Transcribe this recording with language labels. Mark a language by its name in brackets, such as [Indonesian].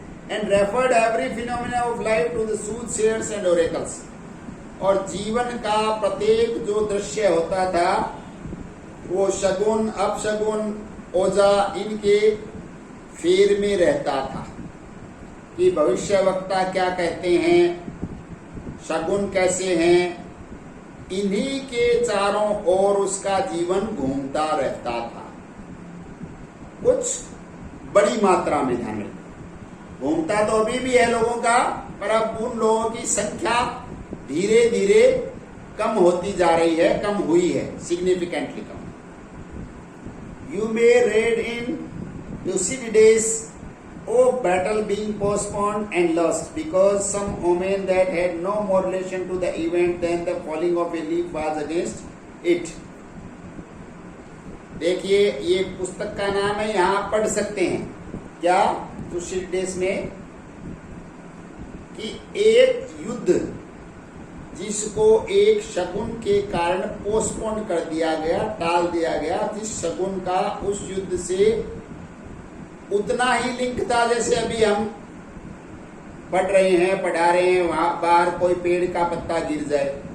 [English] and referred every phenomena of life to the soothsayers and oracles, [Hindi] और जीवन का प्रत्येक जो दृश्य होता था वो शगुन, अपशगुन, ओझा इनके फेर में रहता था कि भविष्यवक्ता क्या कहते हैं, शगुन कैसे हैं, इन्हीं के चारों ओर उसका जीवन घूमता रहता था। कुछ बड़ी मात्रा में, ध्यान रखिए, घूमता तो अभी भी है लोगों का, पर अब उन लोगों की संख्या धीरे धीरे कम होती जा रही है, कम हुई है, significantly come. [English] You may read in Thucydides of battle being postponed and lost because some omen that had no more relation to the event than the falling of a leaf was against it. [Hindi] देखिए ये पुस्तक का नाम है, यहाँ पढ़ सकते हैं क्या Thucydides में कि एक युद्ध जिसको एक शगुन के कारण पोस्टपोन कर दिया गया, टाल दिया गया, जिस शगुन का उस युद्ध से उतना ही लिंक था जैसे अभी हम पढ़ रहे हैं, पढ़ा रहे हैं, वहां बाहर कोई पेड़ का पत्ता गिर जाए।